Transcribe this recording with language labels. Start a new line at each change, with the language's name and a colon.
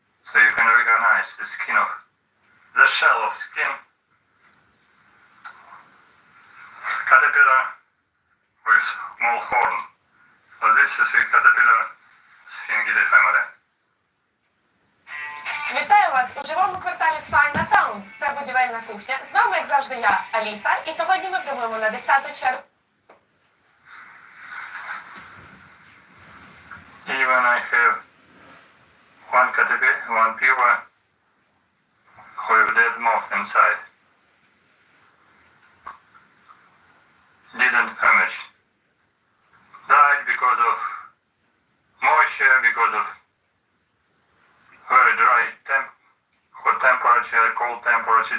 English: So you can recognize the skin of the shell of skin. Caterpillar with small horn. So this is the caterpillar Sphingidae family.
Ukrainian: Вітаю вас у живому кварталі Файна Таун. Це будівельна кухня. З вами, як завжди, я, Аліса. І сьогодні ми прямуємо на 10-ту чергу.
English: Even I have one caterpillar, one pupa with dead moth inside. Didn't damage. Died because of moisture, because of very dry hot temperature, cold temperature.